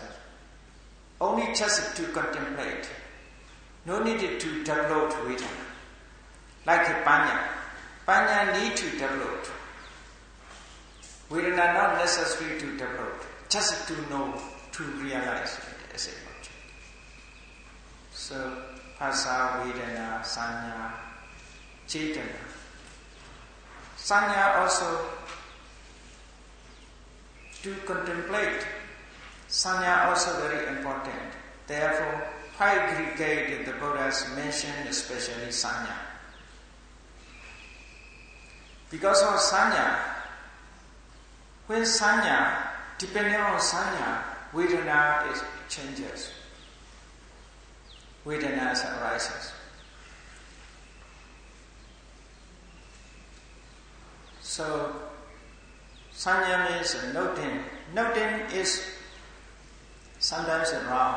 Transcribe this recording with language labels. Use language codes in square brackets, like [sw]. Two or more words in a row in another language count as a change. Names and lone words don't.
[en] Only just to contemplate. No need to develop vedana. Like a panya. Panya need to develop. Vedana not necessary to develop. Just to know, to realize it as a object. So, [pi] phasa, vedana, sanya, cetana. [en] Sanya also to contemplate. Sanya also very important. Therefore, 5 brigade the Buddhas mentioned, especially sanya. Because of sanya, when sanya, depending on sanya, vedana is changes. Vedana arises. So, sanya means noting. Noting is sometimes wrong.